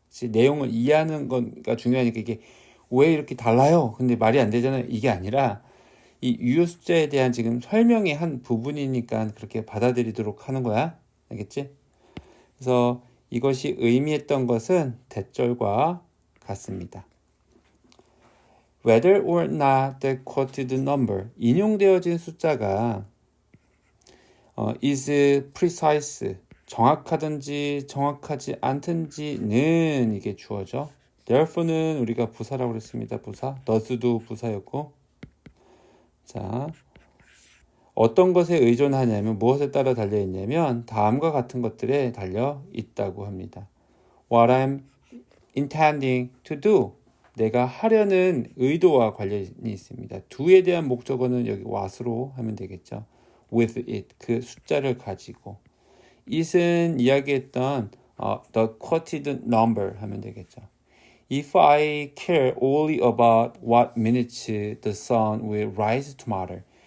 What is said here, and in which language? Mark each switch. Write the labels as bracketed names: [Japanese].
[Korean] 내용을 이해하는 건가 중요하니까 이게 왜 이렇게 달라요? 근데 말이 안 되잖아요. 이게 아니라 이 유효 숫자에 대한 지금 설명의 한 부분이니까 그렇게 받아들이도록 하는 거야. 알겠지? 그래서 이것이 의미했던 것은 대절과 같습니다. [English] Whether or not the quoted number, [Korean] 인용되어진 숫자가 [English] is precise, [Korean] 정확하든지 정확하지 않든지는 이게 주어져. therefore는 우리가 부사라고 그랬습니다. 부사. does도 부사였고. 자, 어떤 것에 의존하냐면 무엇에 따라 달려 있냐면 다음과 같은 것들에 달려 있다고 합니다. [English] What I'm intending to do. [Korean] 내가 하려는 의도와 관련이 있습니다. do에 대한 목적어는 여기 what으로 하면 되겠죠. with it, 그 숫자를 가지고. it은 이야기했던 [English] the quoted number [Korean] 하면 되겠죠. [English] If I care only about what minutes the sun will rise tomorrow.